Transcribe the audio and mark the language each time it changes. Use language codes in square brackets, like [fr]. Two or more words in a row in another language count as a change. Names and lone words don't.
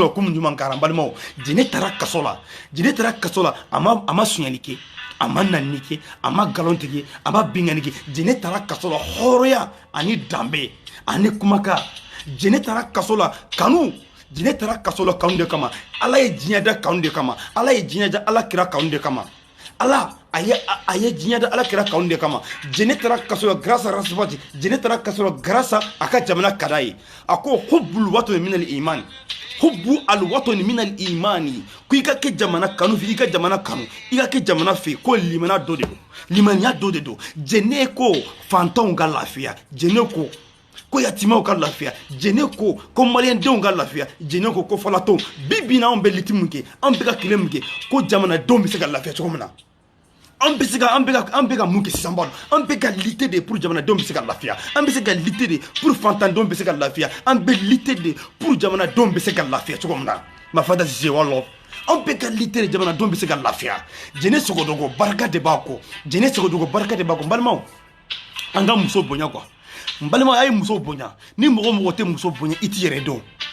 [bm] la komi ɲuman karan balimaw jɛnɛ taara kaso la a ma suɲɛli kɛ a ma nani kɛ a ma galon tigɛ a ma bingani kɛ jɛnɛ taara kaso la hɔrɔnya ani danbe ani kumakan jɛnɛ taara kaso la kanu jɛnɛ taara kaso la kanu de kama ala ye diɲɛ da kanu de kama ala ye diɲɛ da ala kira kanu de kama ala a ye diɲɛ da ala kira kanu de kama jɛnɛ taara kaso la [fr] grâce à [bm] rasibati jɛnɛ taara kaso la [fr] grâce à [bm] ka jamana ka d'a ye a ko [ar] حب الوطن من الإيمان حب الوطن من الإيمان [bm] ko i ka kɛ jamana kanu fɛ i ka jamana kanu i ka kɛ jamana fɛ ko limaniya dɔ de don jɛnɛ ko fantanw ka lafiya jɛnɛ ko yatimaw ka lafiya jɛnɛ ko maliyɛndenw ka lafiya jɛnɛ ko falatɔw bi bi in na anw bɛ liti min kɛ an bɛ ka kɛlɛ min kɛ ko jamanadenw bɛ se ka lafiya cogo min na an bɛ ka mun kɛ sisan balo an bɛ ka [fr] lutter de pour [bm] jamanadenw bɛ se ka lafiya an bɛ se ka [fr] lutter de pour [bm] fantandenw bɛ se ka lafiya an bɛ [fr] lutter de pour [bm] jamanadenw bɛ se ka lafiya cogo min na ma fada sise wala an bɛ ka lutter de jamanadenw bɛ se ka lafiya jɛnɛ sogodogo barika de b'a kɔ balimaw an ka muso bonya quoi n balima a ye muso bonya ni mɔgɔ tɛ muso bonya i t'i yɛrɛ dɔn